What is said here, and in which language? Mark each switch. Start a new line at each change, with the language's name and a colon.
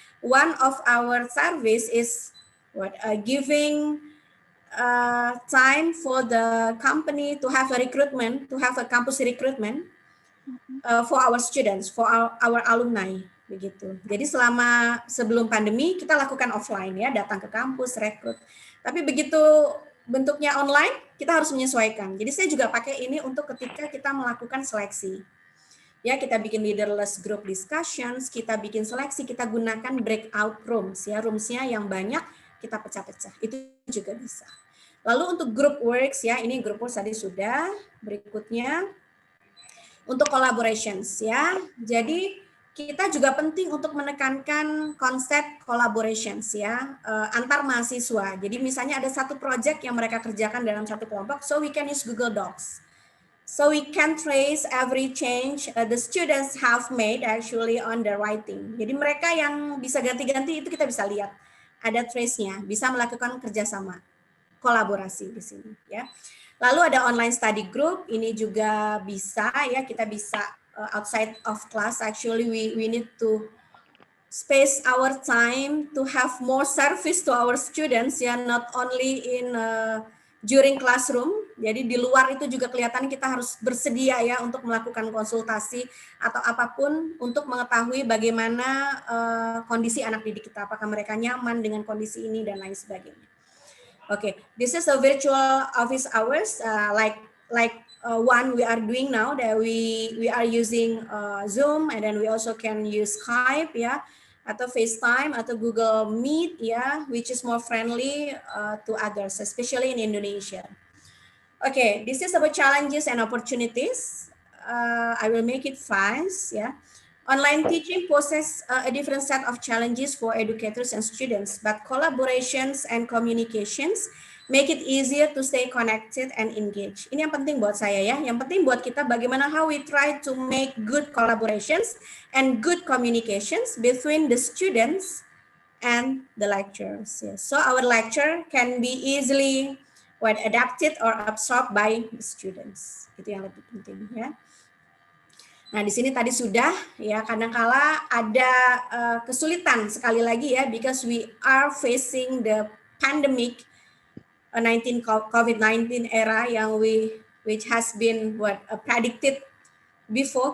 English: One of our service is giving time for the company to have a recruitment, to have a campus recruitment for our students, for our alumni, begitu.
Indonesian: Jadi sebelum pandemi kita lakukan offline ya, datang ke kampus, rekrut. Tapi begitu bentuknya online, kita harus menyesuaikan. Jadi saya juga pakai ini untuk ketika kita melakukan seleksi. Ya, kita bikin leaderless group discussions, kita bikin seleksi, kita gunakan breakout rooms ya, roomsnya yang banyak kita pecah-pecah. Itu juga bisa. Lalu untuk group works ya, ini group works tadi sudah. Berikutnya untuk collaborations ya. Jadi kita juga penting untuk menekankan konsep collaborations ya antar mahasiswa. Jadi misalnya ada satu project yang mereka kerjakan dalam satu kelompok,
English: so we can use Google Docs. So we can trace every change the students have made actually on the writing.
Indonesian: Jadi mereka yang bisa ganti-ganti itu kita bisa lihat ada trace-nya, bisa melakukan kerjasama, kolaborasi di sini ya. Lalu ada online study group, ini juga bisa ya, kita bisa
English: outside of class actually we need to space our time to have more service to our students ya, not only in during classroom.
Indonesian: Jadi di luar itu juga kelihatan kita harus bersedia ya untuk melakukan konsultasi atau apapun untuk mengetahui bagaimana kondisi anak didik kita, apakah mereka nyaman dengan kondisi ini dan lain sebagainya.
English: Okay, this is a virtual office hours like one we are doing now, that we are using Zoom, and then we also can use Skype ya,
Indonesian: atau FaceTime atau Google Meet ya,
English: which is more friendly to others, especially in Indonesia. Okay, this is about challenges and opportunities. I will make it fast ya. Online teaching poses a different set of challenges for educators and students, but collaborations and communications make it easier to stay connected and engaged.
Indonesian: Ini yang penting buat saya ya. Yang penting buat kita bagaimana
English: how we try to make good collaborations and good communications between the students and the lecturers. Yes. So our lecture can be easily adapted or absorbed by the students.
Indonesian: Itu yang lebih penting ya. Nah, di sini tadi sudah ya, kadangkala ada kesulitan sekali lagi ya,
English: because we are facing the pandemic COVID-19 era yang which has been predicted before.